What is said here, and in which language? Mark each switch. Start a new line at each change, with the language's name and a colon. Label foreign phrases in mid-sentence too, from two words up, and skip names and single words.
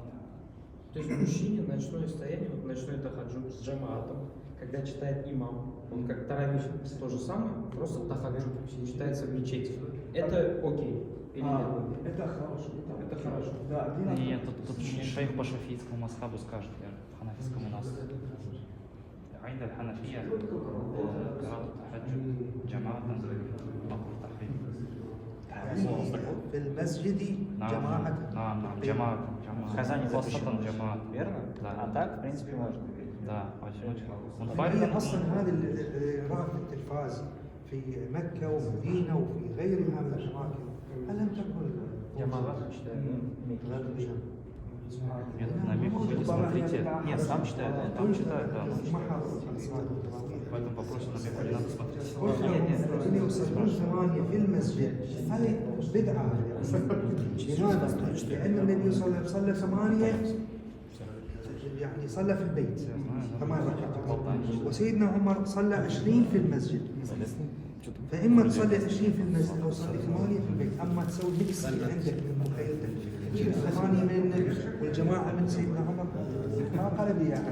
Russian: То есть мужчине ночное состояние, вот ночной тахаджуд с джамаатом, когда читает имам, он как таравих, то же самое, просто тахаджуд читается в мечети. Это окей? Или нет? Это хорошо. Это хорошо. Да, Нет, тут шейх по шафийскому масхабу скажет, я в ханафийском у нас.
Arabic: عند الحنفية قراءة التهجد جماعة مكروه تحريم. في المسجد جماعة. نعم جماعة.
Russian: В Казани запрещено,
Arabic: جماعة.
Russian: верно? Да. А так, в принципе, можно. Да, одиночка.
Arabic: هي اصلا هذه اللي راه في التلفاز في مكه ومدينه وفي غيرها من الاماكن الم تكن
Russian: Джамаат читает, да? Нет, на мику вы не смотрите. Нет, сам читает, там читает, да. В этом вопросе на мику не надо смотреть.
Arabic: اللي يصلون ثمانية في المسجد هذه بدعة. لماذا؟ لأن النبي صلى الله عليه وسلم صلى ثمانية، يعني صلى في البيت 8 ركعات، وسيدنا عمر صلى 20 في المسجد. فإما تصلي 20 في المسجد أو تصلي 8 في البيت، أما تسوي ميكس عندك من مخيلتك تجيب 8 من النبي والجماعة من سيدنا عمر ما قال بي أحد.